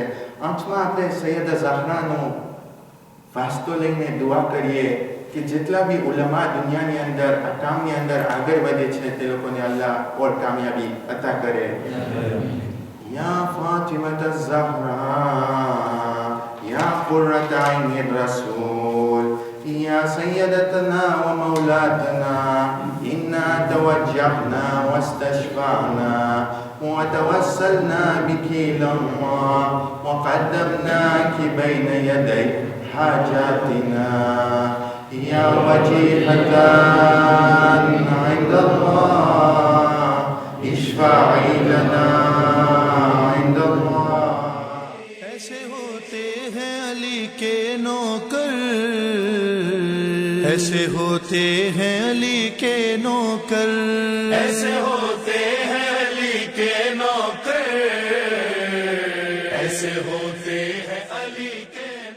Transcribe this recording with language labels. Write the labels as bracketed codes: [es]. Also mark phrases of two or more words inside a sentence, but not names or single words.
[gu] અંતમાં આપણે સૈયદ ઝહરાનો વાસ્તો લઈને દુઆ કરીએ કે જેટલા બી ઉલમા દુનિયાની અંદર આ કામની અંદર આગળ વધે છે તે લોકોને અલ્લાહ ઓર કામયાબી અતા કરે. [ar] يا فاطمة الزهراء يا قرة عين الرسول يا سيدتنا ومولاتنا إنا توجهنا واستشفعنا وتوسلنا بك إلى الله وقدمناك بين يدي حاجاتنا يا وجيهة عند الله اشفعي لنا عند الله. [hi] ऐसे होते हैं अली के नौकर, ऐसे होते हैं अली के नौकर, ऐसे होते हैं अली के नौकर, ऐसे होते हैं अली के